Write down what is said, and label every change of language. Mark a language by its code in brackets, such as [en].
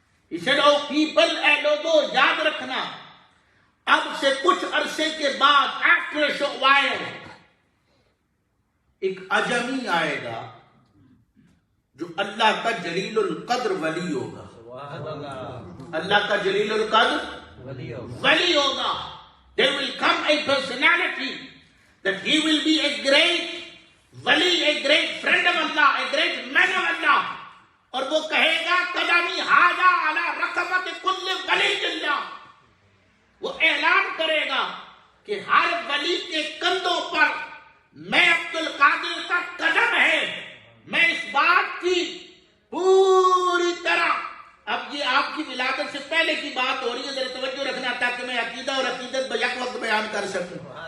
[en] He said, oh people, [ur] اے لوگو یاد رکھنا اب سے کچھ عرصے کے بعد [en] after a short while [ur] ایک عجمی آئے گا جو اللہ کا جلیل القدر ولی ہوگا. اللہ کا جلیل القدر ولی ہوگا. [en] There will come a personality that he will be a great wali, a great friend of Allah, a great man of Allah. [ur] اور وہ کہے گا [ar] قدمی حاجہ علی رقبت کل ولی اللہ. [ur] وہ اعلان کرے گا کہ ہر ولی کے کندھوں پر میں عبد القادر کا قدم ہے. میں اس بات کی پوری طرح، اب یہ آپ کی ولادت سے پہلے کی بات ہو رہی ہے، ذرا توجہ رکھنا تاکہ میں عقیدہ اور عقیدت یک وقت بیان کر سکوں.